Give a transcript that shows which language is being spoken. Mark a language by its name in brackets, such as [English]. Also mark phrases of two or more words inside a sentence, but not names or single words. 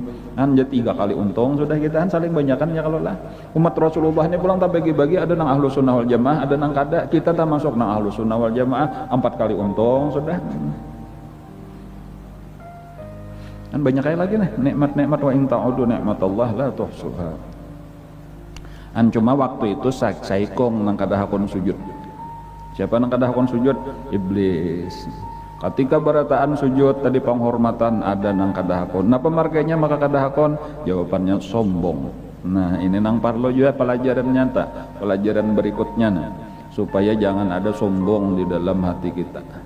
[Banjar] Kan jadi 3 kali untung sudah, kita kan saling banyakan ya. Kalau lah umat Rasulullah ini pulang tak bagi-bagi, ada nang [Arabic] أهل السنة والجماعة, [Banjar] ada nang kada, kita tak masuk nang [Arabic] أهل السنة والجماعة, [Banjar] 4 kali untung sudah. Kan banyak kali lagi nih nikmat-nikmat, [Arabic] وإن تعدوا نعمة الله لا تحصوها. [Banjar] An cuma waktu itu saikong nang kada hakon sujud. Siapa nang kada hakon sujud? Iblis. Ketika berataan sujud tadi penghormatan, ada nang kada hakon. Nah pemarkainya maka kada hakon? Jawabannya sombong. Nah ini nang parlo juga pelajaran nyata, pelajaran berikutnya nah, supaya jangan ada sombong di dalam hati kita.